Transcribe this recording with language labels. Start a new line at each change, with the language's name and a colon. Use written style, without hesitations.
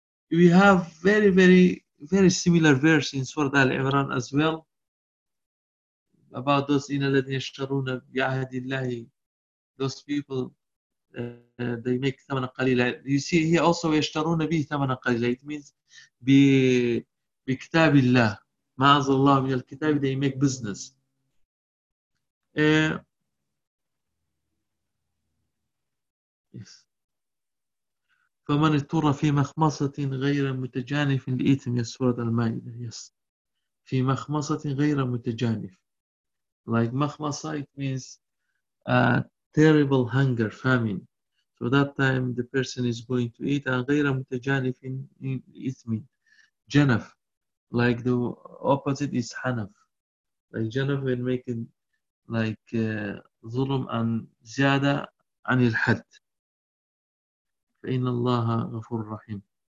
English: we have very very very similar verse in Surah Al-Imran as well about those in
Arabic: الذين يشترون بعهد الله
English: those people they make
Arabic: ثمنا قليلا
English: you see here also
Arabic: يشترون به ثمنا قليلا
English: it means
Arabic: بكتاب الله ما أنزل الله من الكتاب
English: they make business yes.
Arabic: فمن اضطر في مخمصة غير متجانف لإثم يسورة المائدة
English: yes.
Arabic: في مخمصة غير متجانف like مخمصة
English: it means a terrible hunger famine So that time the person is going to eat and
Arabic: غير متجانف إثم جنف
English: like the opposite is
Arabic: حنف like جنف
English: when making like
Arabic: ظلم and زيادة عن الحد فإن الله غفور رحيم